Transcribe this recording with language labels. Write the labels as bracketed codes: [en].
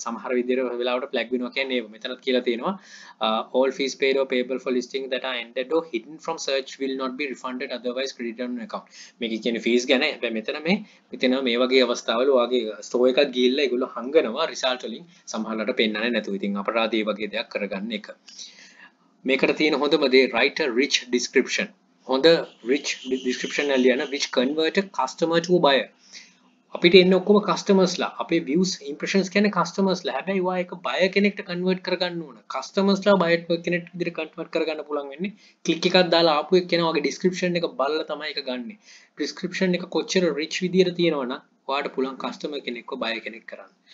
[si] සමහර විදිහට වෙලාවට flag වෙනවා කියන්නේ ඒව. මෙතනත් කියලා තියෙනවා [en] all fees paid or payable for listing that are ended or hidden from search will not be refunded otherwise credited on account. [si] මේක කියන්නේ fees ගැන. හැබැයි මෙතන මේ වගේ අවස්ථාවල වාගේ store එකක් ගිහිල්ලා ඒගොල්ලෝ හංගනවා result වලින් සමහරවිට පෙන්නන්නේ නැතුව. ඉතින් අපරාධ මේ වගේ දෙයක් කරගන්න එක. මේකට තියෙන හොඳම දේ [en] write a rich description. [si] හොඳ rich description එක ලියන [en] which convert a customer to a buyer. [si] අපිට එන්නේ ඔක්කොම customers ලා. අපේ views impressions කියන්නේ customers ලා. හැබැයි වා එක buyer කෙනෙක්ට convert කරගන්න ඕන. customers ලා buyer කෙනෙක් විදිහට convert කරගන්න පුළුවන් වෙන්නේ click එකක් දාලා ආපු එක්කෙනා වගේ description එක බලලා තමයි ඒක ගන්නෙ. description එක කොච්චර rich විදිහට තියෙනවා නම් ඔයාලට පුළුවන් customer කෙනෙක්ව buyer කෙනෙක් කරන්න.